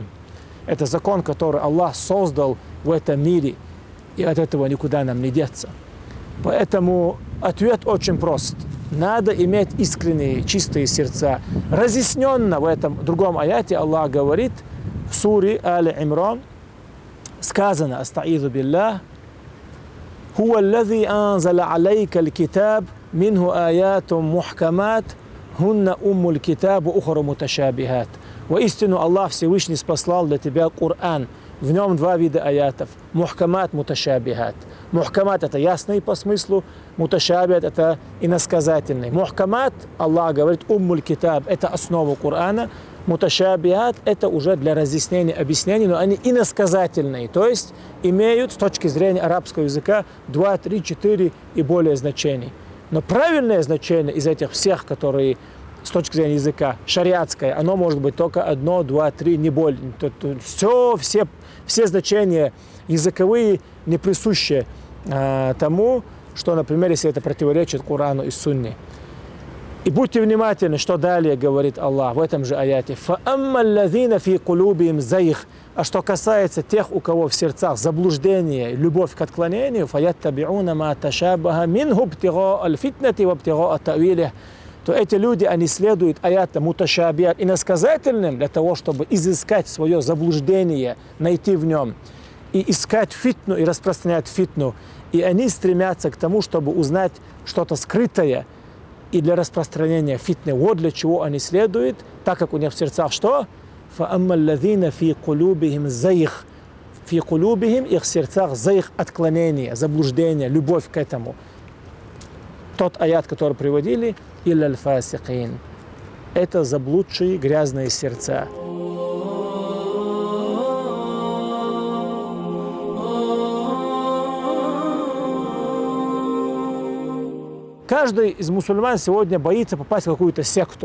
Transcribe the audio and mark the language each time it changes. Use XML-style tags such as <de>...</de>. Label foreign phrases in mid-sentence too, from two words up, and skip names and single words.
<ru>Это закон, который Аллах создал в этом мире, и от этого никуда нам не деться. Поэтому ответ очень прост. Надо иметь искренние, чистые сердца. Разъясненно в этом другом аяте Аллах говорит в суре Али-Имран, сказано,</ru> <ar>أستعيذ بالله هو الذي أنزل عليك الكتاب منه آيات محكمات هن أم الكتاب أخر متشابهات».</ar> <ru>Воистину Аллах Всевышний спаслал для тебя Коран. В нем два вида аятов.</ru> <ar>محكمات متشابهات.</ar> <ru>Мухкамат – это ясный по смыслу, муташабихат – это иносказательный. Мухкамат, Аллах говорит,</ru> <ar>أم الكتاب –</ar> <ru>это основа Корана. Муташабихат – это уже для разъяснения, объяснений, но они иносказательные, то есть имеют с точки зрения арабского языка 2, 3, 4 и более значений. Но правильное значение из этих всех, которые с точки зрения языка, шариатское, оно может быть только 1, 2, 3, не более. Все значения языковые не присущи тому, что, например, если это противоречит Корану и Сунне. И будьте внимательны, что далее говорит Аллах в этом же аяте.</ru> <ar>فَأَمَّا الَّذِينَ فِي قُلُوبِهِمْ زَيْغٌ.</ar> <ru>А что касается тех, у кого в сердцах заблуждение, любовь к отклонению,</ru> <ar>فَيَتَّبِعُونَ مَا تَشَابَهَ مِنْهُ ابْتِغَاءَ الْفِتْنَةِ وَابْتِغَاءَ تَأْوِيلِهِ.</ar> <ru>То эти люди, они следуют аятам муташабиат иносказательным для того, чтобы изыскать свое заблуждение, найти в нем, и искать фитну, и распространять фитну. И они стремятся к тому, чтобы узнать что-то скрытое, и для распространения фитны. Вот для чего они следуют, так как у них в сердцах что?</ru> <ar>فَأَمَّا الَّذِينَ فِي قُلُوبِهِمْ زَيْغٌ. في قلوبهم,</ar> <ru>их сердцах зайх, отклонение, заблуждение, любовь к этому. Тот аят, который приводили,</ru> <ar>إلا الفاسقين.</ar> <ru>Это заблудшие грязные сердца. Каждый из мусульман сегодня боится попасть в какую-то секту.</ru>